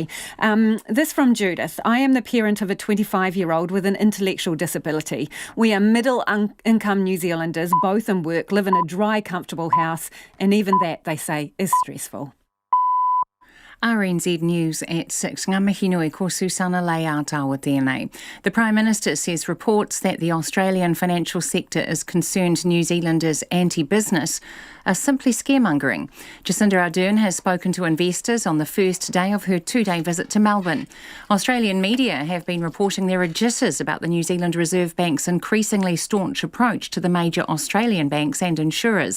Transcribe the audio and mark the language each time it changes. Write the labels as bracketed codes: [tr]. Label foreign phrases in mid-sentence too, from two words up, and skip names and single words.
[en] This from Judith. I am the parent of a 25-year-old with an intellectual disability. We are middle-income New Zealanders, both in work, live in a dry, comfortable house, and even that, they say, is stressful. RNZ News at 6. [mi] Ngā mihi nui ko Susana Leātawa tēnei. [en] The Prime Minister says reports that the Australian financial sector is concerned New Zealanders' anti-business are simply scaremongering. Jacinda Ardern has spoken to investors on the first day of her 2-day visit to Melbourne. Australian media have been reporting there are jitters about the New Zealand Reserve Bank's increasingly staunch approach to the major Australian banks and insurers.